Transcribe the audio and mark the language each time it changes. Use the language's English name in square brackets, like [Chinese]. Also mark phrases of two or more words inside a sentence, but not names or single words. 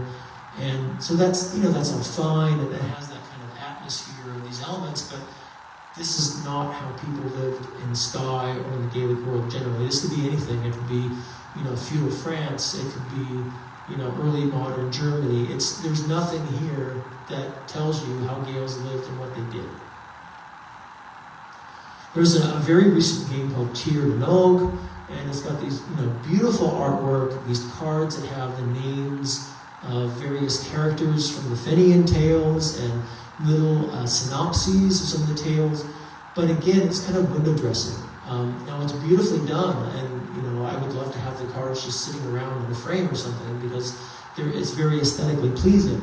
[English] And so that's all fine, and it has that kind of atmosphere of these elements, but this is not how people lived in Skye or in the Gaelic world generally. This could be anything. It could be, feudal France. It could be, early modern Germany. There's nothing here that tells you how Gaels lived and what they did. There's a very recent game called Tír na nÓg, and it's got these, beautiful artwork, these cards that have the names of various characters from the Fenian tales and little synopses of some of the tales. But again, it's kind of window dressing. Now it's beautifully done, and I would love to have the cards just sitting around in a frame or something, because it's very aesthetically pleasing.